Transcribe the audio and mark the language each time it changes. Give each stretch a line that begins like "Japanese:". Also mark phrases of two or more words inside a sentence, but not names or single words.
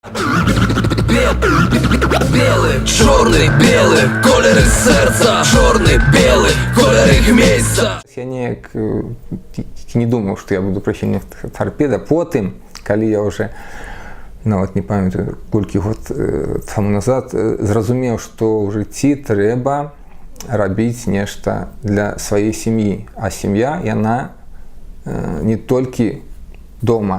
Russian: Белый, черный, белый, колер их сердца. Черный, белый, колер их месяца.
Belarusian: Я не думаў, што я буду прыхільнік тарпеда. Потым, калі я ўжо, нават не памятаю, колькі год таму назад, зразумеў, што ў жыцці трэба рабіць нешта для сваёй сям'і. А сям'я, яна не толькі дома.